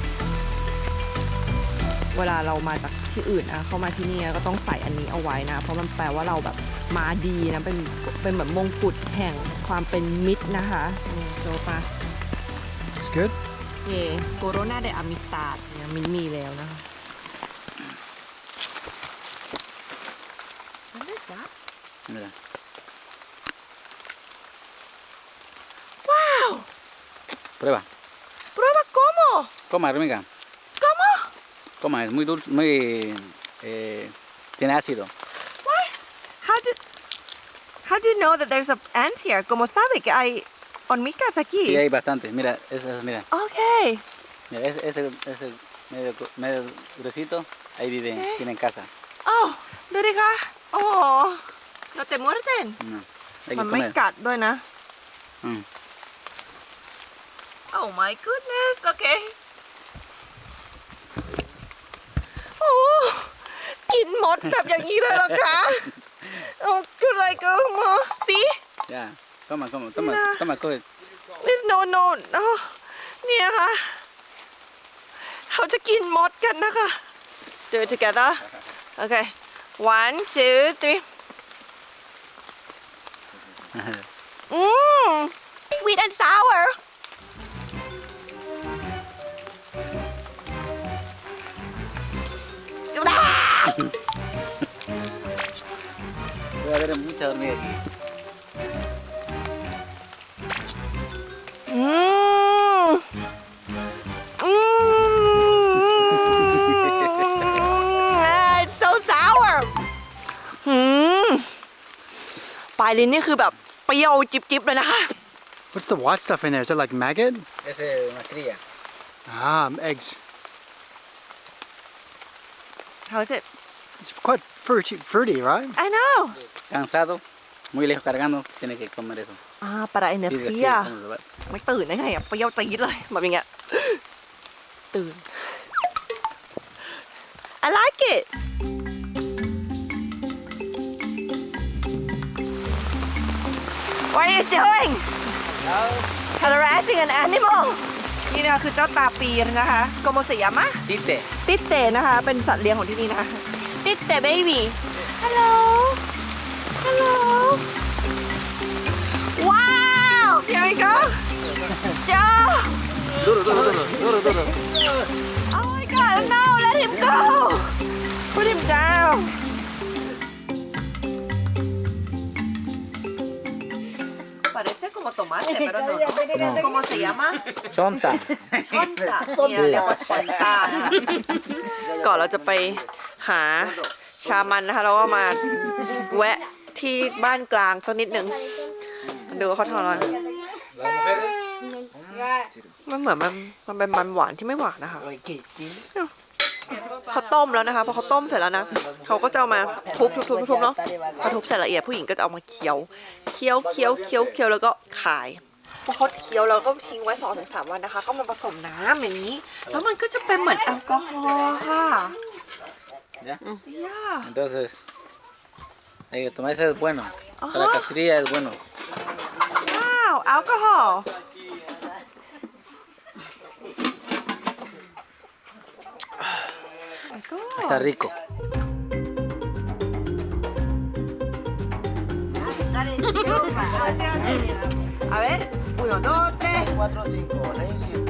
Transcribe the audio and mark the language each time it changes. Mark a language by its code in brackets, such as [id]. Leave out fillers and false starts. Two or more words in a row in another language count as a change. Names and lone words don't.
[th] เวลาเรามาจากที่อื่นนะเข้ามาที่นี่ก็ต้องใส่อันนี้เอาไว้นะเพราะมันแปลว่าเราแบบมาดีนะเป็นแบบมงกุฎแห่งความเป็นมิตรนะคะโจปา [en] Looks good. [th] เย่ [es] corona de amistad [th] เนี่ยมินมีแล้วนะคะ [en] What is that? [es] Mira. [en] Wow [es] Prueba. Prueba cómo Coma, hormiga. ¿Cómo? Coma, es muy dulce, muy... tiene ácido. [en] What? How do you know that there's an ant here? [es] ¿Cómo sabe que hay Onmikazaki. Sí, hay bastante. Mira, mira. [en] Okay. [es] Mira, ese medio gruesito, ahí viven, tienen casa. [th] อ้าวดูดิคะโอ้โหเราแต่มดเต้น [es] No, hay [th] มัน [es] que [th] ไม่ [es] comer. [th] กัดด้วยนะ Mm. [en] Oh my goodness [th] โอเคโอ้กินมดแบบอย่างนี้เลยเหรอคะโอ้คืออะไรก็มาสิ [es] Ya, toma, Mira. toma, coge. [en] Miss no [th] เนี่ยค่ะเราจะกินมดกันนะคะ [en] Do it together Okay 1 2 3 Sweet and sour [es] Voy a ver mucha hormiga aquí. [en] It's so sour [th] ปลายลิ้นนี่คือแบบเปรี้ยวจิบๆเลยนะคะ [en] What's the white stuff in there? Is it like maggot? Ese es una cría. Ah, eggs. How is it? It's quite fruity, right? I know [es] Cansado, muy lejos cargando, tiene que comer eso. para Sí, energía vamos a ver. [th] ไม่ตื่นได้ไงอะเปรี้ยวจี๊ดเลยแบบอย่างเงี้ยตื่น [en] I like it What are you doing harassing an animal [th] นี่นะคะคือเจ้าตาปีนะคะ [es] cómo se llama [th] Tite. ติเตนะคะ เป็นสัตว์เลี้ยงของที่นี่นะคะติเต [en] baby hello hello wow here we go Joe oh my god no let him go put him down [es] parece como tomate pero no ¿cómo se llama? [th] Chonta. ช่อนตาเนี่ยเรียกว่าช่อนตานะคะก่อนเราจะไปหาชามันนะคะเราก็มาแวะที่บ้านกลางสักนิดหนึ่งดูว่าเขาทำอะไรมันเหมือนมันเป็นมันหวานที่ไม่หวานนะคะ เขาต้มแล้วนะคะพอเขาต้มเสร็จแล้วนะเขาก็จะเอามาทุบเนาะพอทุบเสร็จละเอียดผู้หญิงก็จะเอามาเคี้ยวแล้วก็ขายพอเขาเคี้ยวเราก็ทิ้งไว้ 2-3 วันนะคะ ก็มาผสมน้ำอย่างนี้แล้วมันก็จะเป็นเหมือนแอลกอฮอล์ค่ะ [es] ¿Ya? [th] ย่า [es] Entonces, hay que tomar ese es bueno. Para la Ajá. cacería es bueno. [th] ว้าวแอลกอฮอล์ [es] Está rico. A ver 1 2 3 4, 5, 6, 7.